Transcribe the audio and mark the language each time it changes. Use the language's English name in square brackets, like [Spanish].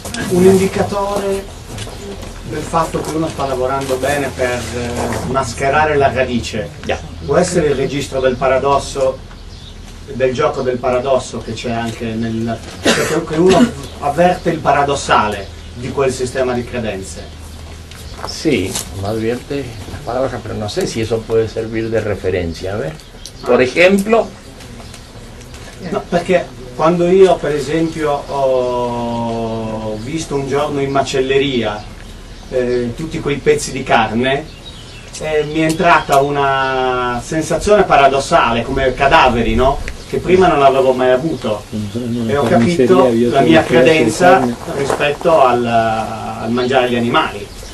[Italian] Un indicatore del fatto che uno sta lavorando bene per mascherare la radice può essere il registro del paradosso, del gioco del paradosso che c'è anche nel... cioè che uno avverte il paradossale di quel sistema di credenze. [Spanish] Sí, uno advierte las paradojas, pero no sé si eso puede servir de referencia. A ver, por ejemplo... [Italian] No, perché quando io per esempio ho visto un giorno in macelleria tutti quei pezzi di carne, mi è entrata una sensazione paradossale, come cadaveri, no? Che prima non l'avevo mai avuto, e ho capito la mia credenza rispetto al mangiare gli animali.